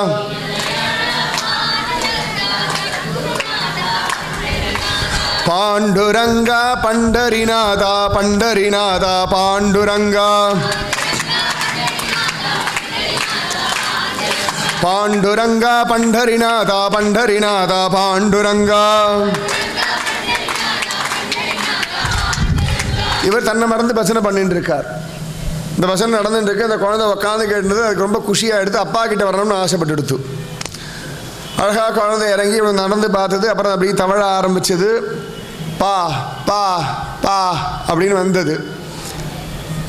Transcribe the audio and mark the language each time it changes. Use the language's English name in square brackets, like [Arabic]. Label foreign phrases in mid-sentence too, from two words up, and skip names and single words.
[Tamil] पाण्डुरङ्गा पण्डरिनाथा पण्डरिनाथा पाण्डुरङ्गा पाण्डुरङ्गा पण्डरिनाथा पण्डरिनाथा पाण्डुरङ्गा இவர் தன்னை மறந்து பஜனை பண்ணிட்டு இருக்கார். இந்த பஜனை நடந்துட்டு இருக்கு. அந்த குழந்தை உட்காந்து கேட்டது அதுக்கு ரொம்ப குஷியாக எடுத்து அப்பா கிட்ட வரணும்னு ஆசைப்பட்டு எடுத்து அழகாக குழந்தை இறங்கி இவன் நடந்து பார்த்தது. அப்புறம் அப்படி தவழ ஆரம்பிச்சது. பா பா பா அப்படின்னு வந்தது.